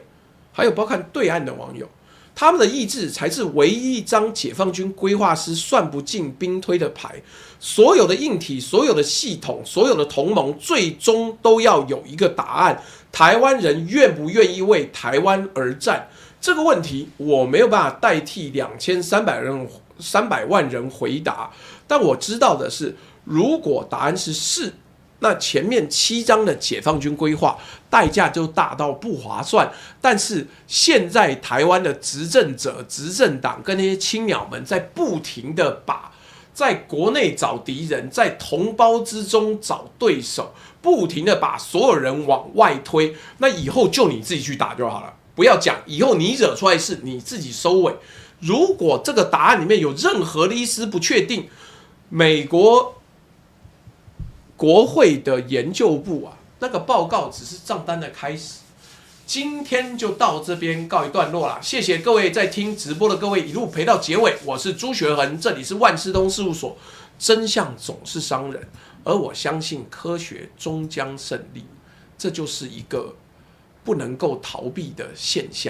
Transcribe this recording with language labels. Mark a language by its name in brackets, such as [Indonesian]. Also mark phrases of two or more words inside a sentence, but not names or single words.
[Chinese] 還有包括對岸的網友，他們的意志才是唯一一張解放軍規劃師算不進兵推的牌。所有的硬體、所有的系統、所有的同盟，最終都要有一個答案：台灣人願不願意為台灣而戰？這個問題我沒有辦法代替2300萬人回答，但我知道的是，如果答案是是，那前面7章的解放軍規劃代價就大到不划算。但是現在台灣的執政者、執政黨跟那些青鳥們在不停的把在國內找敵人，在同胞之中找對手，不停的把所有人往外推。那以後就你自己去打就好了，不要講以後你惹出來事你自己收尾。如果這個答案裡面有任何的一絲不確定，美國國會的研究部啊，那個報告只是賬單的開始。今天就到這邊告一段落啦，謝謝各位在聽直播的各位一路陪到結尾，我是朱學恆，這裡是萬事通事務所，真相總是傷人，而我相信科學終將勝利，這就是一個不能夠逃避的現象。